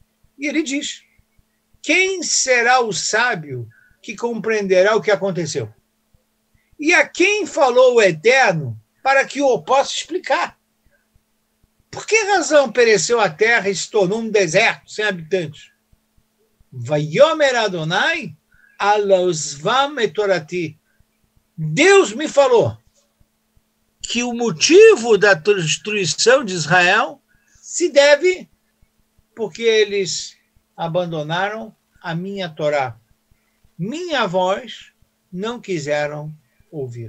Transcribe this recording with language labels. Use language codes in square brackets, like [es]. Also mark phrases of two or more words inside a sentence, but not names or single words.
[pt] E ele diz: quem será o sábio que compreenderá o que aconteceu? E a quem falou o Eterno para que o possa explicar? Por que razão pereceu a terra e se tornou um deserto sem habitantes? [he] ויאמר אדני על עזבם את תורתי. [pt] Deus me falou que o motivo da destruição de Israel se deve porque eles abandonaram a minha Torá. Minha voz não quiseram ouvir.